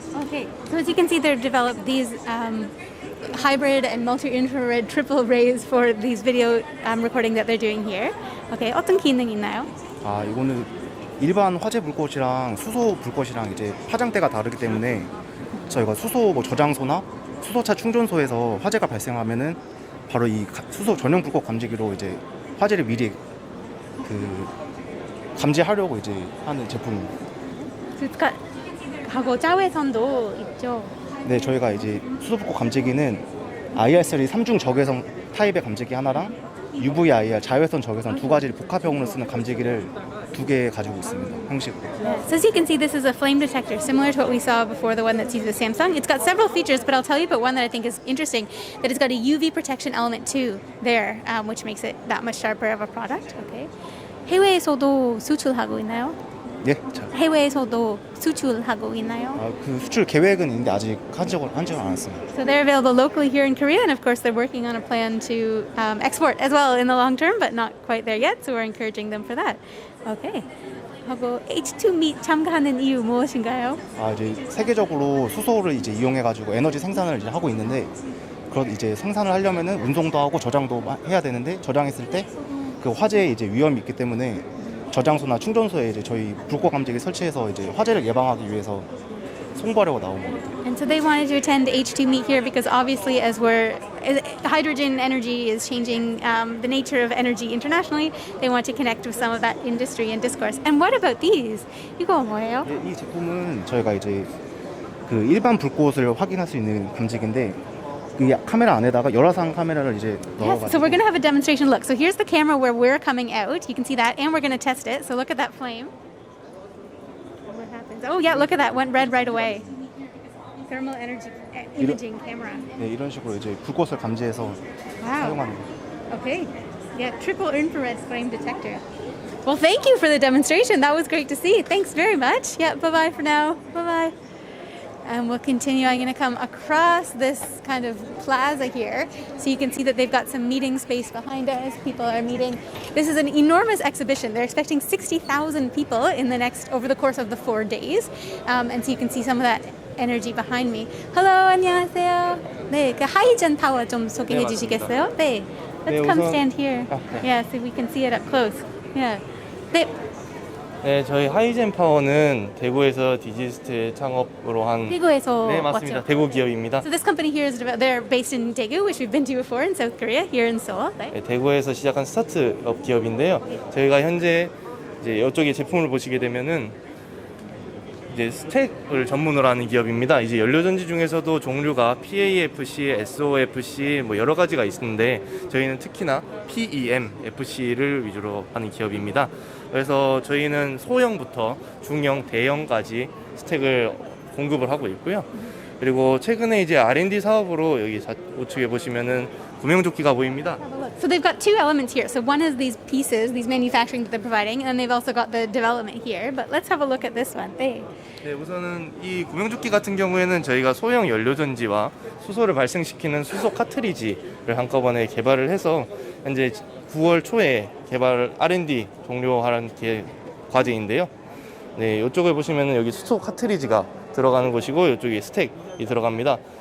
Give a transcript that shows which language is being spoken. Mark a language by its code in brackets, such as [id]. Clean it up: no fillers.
[en] Okay, so as you can see, they've developed these hybrid and multi-infrared triple rays for these video recording that they're doing here. [ko] Okay, 어떤 기능이 있나요? 이거는 일반 화재 불꽃이랑 수소 불꽃이랑 이제 파장대가 다르기 때문에 저희가 수소 저장소나 수소차 충전소에서 화재가 발생하면은 바로 이 수소 전용 불꽃 감지기로 이제 화재를 미리 감지하려고 이제 하는 제품입니다. 하고 자외선도 있죠. 네, 저희가 이제 수소 불꽃 감지기는 IR3 3중 적외선 타입의 감지기 하나랑 UV-IR 자외선 적외선 두 가지를 복합형으로 쓰는 감지기를 두 개 가지고 있습니다. 형식으로. [en] So as you can see, this is a flame detector, similar to what we saw before, the one that's used with Samsung. It's got several features, but I'll tell you about one that I think is interesting, that it's got a UV protection element too there, which makes it that much sharper of a product. Okay. [ko] 해외에서도 수출하고 있나요? 예, 해외에서도 수출하고 있나요? 그 수출 계획은 있는데 아직 한 적은 않았습니다. [en] So they're available locally here in Korea, and of course they're working on a plan to export as well in the long term, but not quite there yet. So we're encouraging them for that. Okay. [ko] 하고 H2 Meet 참가하는 이유 무엇인가요? 이제 세계적으로 수소를 이제 이용해가지고 에너지 생산을 이제 하고 있는데, 그런 이제 생산을 하려면은 운송도 하고 저장도 해야 되는데 저장했을 때 그 화재에 이제 위험이 있기 때문에. 저장소나 충전소에 이제 저희 불꽃 감지기 설치해서 이제 화재를 예방하기 위해서 송부하려고 나온 겁니다. [en] And so they wanted to attend H2 Meet here because obviously as hydrogen energy is changing the nature of energy internationally, they want to connect with some of that industry and discourse. And what about these? [ko] 이거 뭐예요? 이 제품은 저희가 이제 그 일반 불꽃을 확인할 수 있는 감지기인데 이 카메라 안에다가 열화상 카메라를 이제 넣어가지고. [en] Yes, so we're going to have a demonstration look. So here's the camera where we're coming out. You can see that, and we're going to test it. So look at that flame. What happens? Oh yeah, look at that. Went red right away. Thermal energy imaging camera. [ko] 네, 이런 식으로 이제 불꽃을 감지해서 사용하는 거. [en] Okay. Yeah, triple infrared flame detector. Well, thank you for the demonstration. That was great to see. Thanks very much. Yeah, bye-bye for now. Bye-bye. And we'll continue. I'm going to come across this kind of plaza here. So you can see that they've got some meeting space behind us. People are meeting. This is an enormous exhibition. They're expecting 60,000 people over the course of the 4 days. And so you can see some of that energy behind me. Hello, [ko] 안녕하세요. 네, 그 하이젠 파워 좀 소개해 주시겠어요? [en] 네. Let's come stand here. Yeah, so we can see it up close. Yeah. 네. [ko] 네, 저희 하이젠 파워는 대구에서 디지스트 창업으로 한 대구에서 네, 맞습니다. 왔죠? 대구 기업입니다. [en] So this company here they're based in Daegu, which we've been to before in South Korea, here in Seoul. Right? [ko] 네, 대구에서 시작한 스타트업 기업인데요. 저희가 현재 이제 이쪽에 제품을 보시게 되면은 이제 스택을 전문으로 하는 기업입니다. 이제 연료전지 중에서도 종류가 PAFC, SOFC 뭐 여러 가지가 있는데 저희는 특히나 PEMFC를 위주로 하는 기업입니다. 그래서 저희는 소형부터 중형, 대형까지 스택을 공급을 하고 있고요. 그리고 최근에 이제 R&D 사업으로 여기 우측에 보시면은 구명조끼가 보입니다. [en] So they've got two elements here. So one is these pieces, these manufacturing that they're providing, and then they've also got the development here. But let's have a look at this one. [ko] 네. 네, 우선은 이 구명조끼 같은 경우에는 저희가 소형 연료전지와 수소를 발생시키는 수소 카트리지를 한꺼번에 개발을 해서 현재 9월 초에 개발 R&D 종료하는 과제인데요. 네, 이쪽을 보시면은 여기 수소 카트리지가 들어가는 곳이고 이쪽에 스택이 들어갑니다.